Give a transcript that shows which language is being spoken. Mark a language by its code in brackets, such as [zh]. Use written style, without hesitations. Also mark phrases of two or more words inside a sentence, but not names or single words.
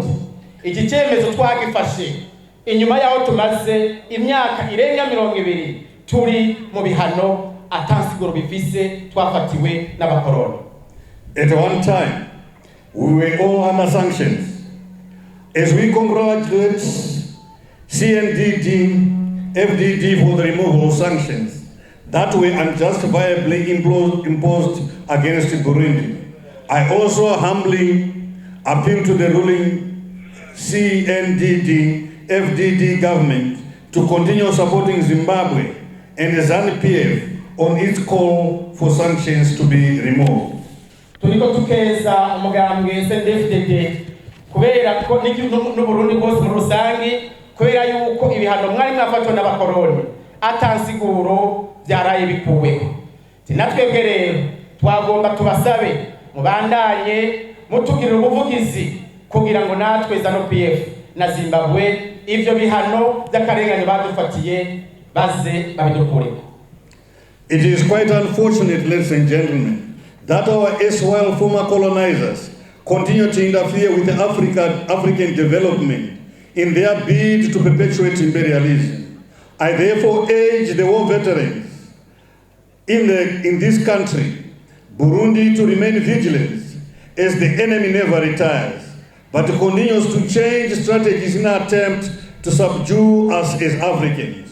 [rn] Iki cyemezo twagifashe inyuma yaho tumaze imyaka irenga 20 turi mu bihano atansiguro bifise twafatiwe n'abakoroni. [en] At one time, we were all under sanctions. As we congratulate Cndd-Fdd for the removal of sanctions that were unjustifiably imposed against Burundi, I also humbly appeal to the ruling Cndd-Fdd government to continue supporting Zimbabwe and the ZANU-PF on its call for sanctions to be removed. [rn] Turiko tukeza umugambwe Cndd-Fdd kubera ko n'Uburundi bwose mu rusangi kubera yuko ibihano mwari mwafatwa n'abakoroni atansiguro byaraye bikuweho. Tinatwebwe rero twagomba tubasabe mubandanye mutugirira ubuvugizi kugira ngo natwe ZANU-PF na Zimbabwe ivyo bihano by'akarengane badufatiye baze babidukureko. [en] It is quite unfortunate, ladies and gentlemen, that our erstwhile former colonizers continue to interfere with the African development in their bid to perpetuate imperialism. I therefore urge the war veterans in this country, Burundi, to remain vigilant as the enemy never retires, but continues to change strategies in an attempt to subdue us as Africans.